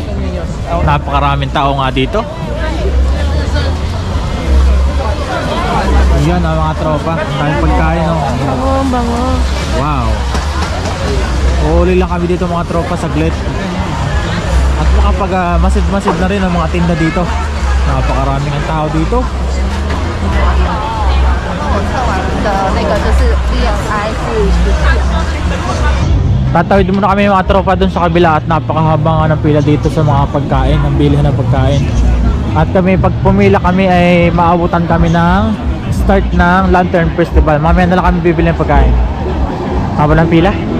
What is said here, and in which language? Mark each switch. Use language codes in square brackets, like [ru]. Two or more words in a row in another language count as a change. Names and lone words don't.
[tl] Napakaraming tao nga dito. Yan mga tropa, tayong pagkain Bango. Wow. Uli lang kami dito mga tropa saglit. At makapag masid-masid na rin ang mga tinda dito. Napakaraming ang tao dito. 的那个就是 VSI 是 Tatawid muna kami mga tropa dun sa kabila at napakahaba nga ng pila dito sa mga pagkain, ang bilihan ng pagkain. At kami, pag pumila kami ay maabutan kami ng start ng Lantern Festival. Mamaya na lang kami bibili ng pagkain. Haba ng pila.